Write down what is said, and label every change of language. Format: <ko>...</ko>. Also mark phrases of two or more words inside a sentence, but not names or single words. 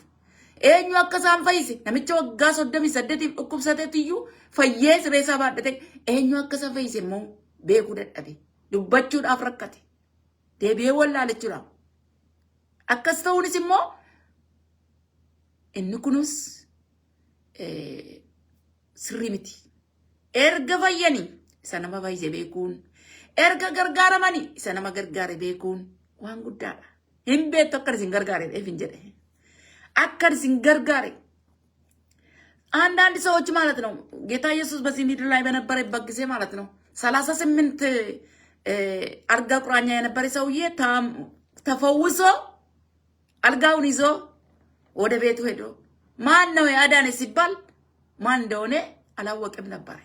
<om>Eenyu akka isaan fayyise namicha waggaa 38 dhukkubsateetiyyuu fayyee siree isaa baadhate eenyu akka isaan fayyise immoo beekuu dadhabe dubbachuudhaaf rakkate deebi'ee wallaalachuudhaaf akkas ta'uunis immoo inni kunus sirrii miti erga fayyanii isa nama fayyise beekuun erga gargaaramanii isa nama gargaare beekuun waan guddaadha. Hin beektu akka isin gargaare dheefin jedhe akka isin gargaare</om> <am>አንዳንድ ሰዎች ማለት ነው ጌታ ኢየሱስ በዚህ ምድር ላይ በነበረበት ጊዜ ማለት ነው 38 አልጋ ቁራኛ የነበረ ሰውዬ ተፈውሶ አልጋውን ይዞ ወደ ቤቱ ሄዶ ማን ነው ያዳነ ሲባል ማን እንደሆነ አላወቀም ነበር</am>